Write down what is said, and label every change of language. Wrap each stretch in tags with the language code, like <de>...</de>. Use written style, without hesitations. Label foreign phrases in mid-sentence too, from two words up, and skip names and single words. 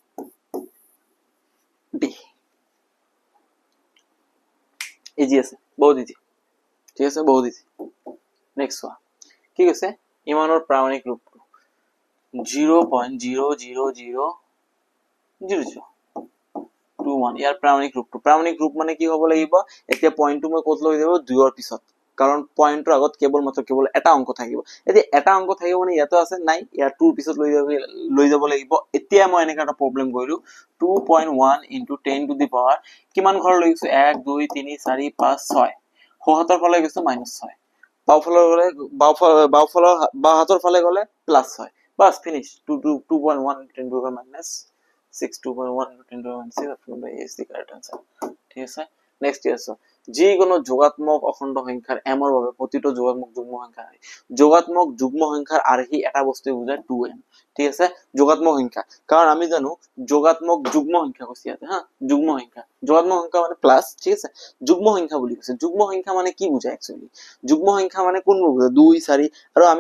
<as>ডি ইজি আছে বহুত ইজি ঠিক আছে বহুত ইজি</as> <en>next one</en> <as>কি কৈছে ইমানৰ প্ৰামাণিক ৰূপটো 0.0000021 ইয়াৰ প্ৰামাণিক ৰূপ মানে কি হ'ব লাগিব এতিয়া পইণ্টটো মই ক'ত লৈ যাব 2 ৰ পিছত কাৰণ পইণ্টৰ আগত কেৱল এটা অংক থাকিব এতিয়া এটা অংক থাকিব মানে ইয়াতো আছে নাই ইয়াৰ 2 ৰ পিছত লৈ যাব লাগিব এতিয়া মই এনেকা এটা প্ৰবলেম কৰিলো 2.1 *</as> <en>10 to the power</en> <as>কিমান ঘৰ লৈ গৈছো 1 2 3 4 5 6 সোহাতৰ ফালে গৈছো -6 বাওফালৰ ফালে গলে +6 বাস ফিনিশ 2.1 *</as> <en>10 to the power -6 2.1 * 10 to the power -6 is the correct answer</en> <as>ঠিক আছে নেক্সট ইয়াৰ যিকোনো যোগাত্মক অখণ্ড সংখ্যাৰ m ৰ বাবে প্ৰতিটো যোগাত্মক যুগ্ম সংখ্যা যোগাত্মক যুগ্ম সংখ্যাৰ আৰ্হি এটা বস্তু বুজায় 2n ঠিক আছে যোগাত্মক সংখ্যা কাৰণ আমি জানো যোগাত্মক যুগ্ম সংখ্যা কৈছে ইয়াতে হা যুগ্ম সংখ্যা মানে প্লাস ঠিক আছে যুগ্ম সংখ্যা বুলি কৈছে যুগ্ম সংখ্যা মানে কি বুজায় একচুয়ালি যুগ্ম সংখ্যা মানে কোনবোৰ বুজায় 2 4 আৰু আমি</as>